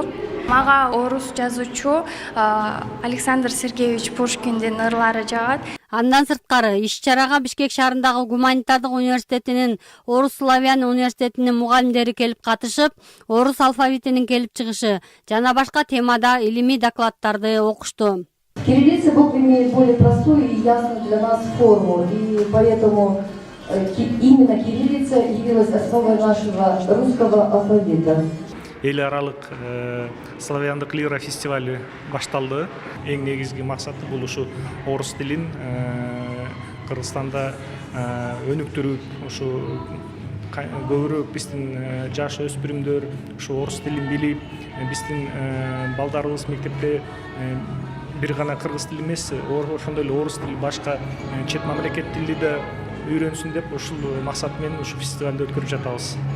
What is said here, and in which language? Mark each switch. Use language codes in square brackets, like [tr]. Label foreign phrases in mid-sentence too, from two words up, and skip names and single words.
[ky] Мага орус жазуучу Александр Сергеевич Пушкиндин ырлары жагат. Андан сырткары иш-чарага Бишкек шаарындагы гуманитардык университетинин, Орус славян университетинин мугалимдери келип катышып, орус алфавитинин келип чыгышы жана башка темада илимий докладдарды окушту. [ru] Кириллица букв имеет более простую и ясную для нас форму, и поэтому именно кириллица явилась основой нашего русского алфавита. [ky] Эл аралык славяндык лира фестиваль башталды. Эң негизги максаты бул ушу орус тилин Кыргызстанда өнүктүрүп, ушу көбүрөөк биздин жаш өспүрүмдөр ушу орус тилин билип, биздин балдарыбыз мектепте бир гана кыргыз тили эмес, ошондой эле орус тили, башка чет мамлекет тили да үйрөнсүн деп ушул максат менен ушу фестивалды өткөрүп жатабыз.